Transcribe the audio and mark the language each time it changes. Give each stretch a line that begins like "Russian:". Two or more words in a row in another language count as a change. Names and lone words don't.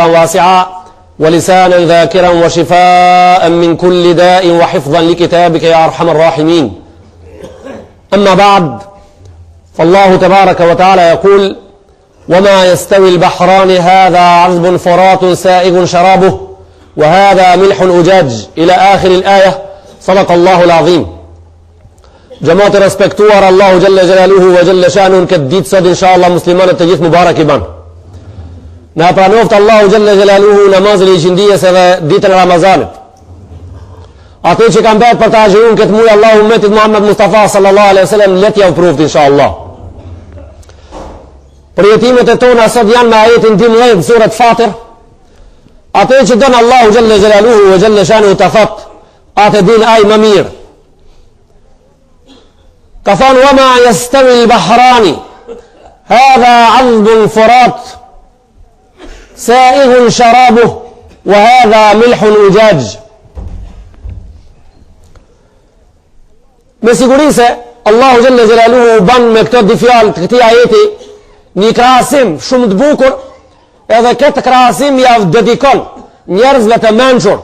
Arabic: واسعا ولسانا ذاكرا وشفاء من كل داء وحفظا لكتابك يا أرحم الراحمين أما بعد فالله تبارك وتعالى يقول وما يستوي البحران هذا عذب فرات سائغ شرابه وهذا ملح أجاج إلى آخر الآية صدق الله العظيم جماعة respektuar الله جل جلاله وجل شأنه
Albanian: këtë ditë sot inshallah muslimanët të gjithë mubarak I ban. Na pranoft Allahu
Arabic: جل جلاله
Albanian: namazin I qindijës edhe ditën e Ramazanit. Ato që kanë bërë për të agjërun këtë muaj Allahu ummetit Muhammed Mustafa
Arabic: صلى الله عليه وسلم
Albanian: let ja provë inshallah. Përjetimet e tona sot janë me ajetin 12 surat Fatir. Ato që don Allahu
Arabic: جل جلاله وجل شأنه
Albanian: të thot, atë din ai më mirë. Ka thonë
Arabic: وما يستوي البحران هذا عذب فرات سائغ شرابه وهذا ملح أجاج.
Albanian: Me siguri se Allahu
Arabic: جل جلاله
Albanian: ban me këto dy fjalë të këtij ajeti një krahasim shumë të bukur, edhe këtë krahasim ja dedikon njerëzve të mençur.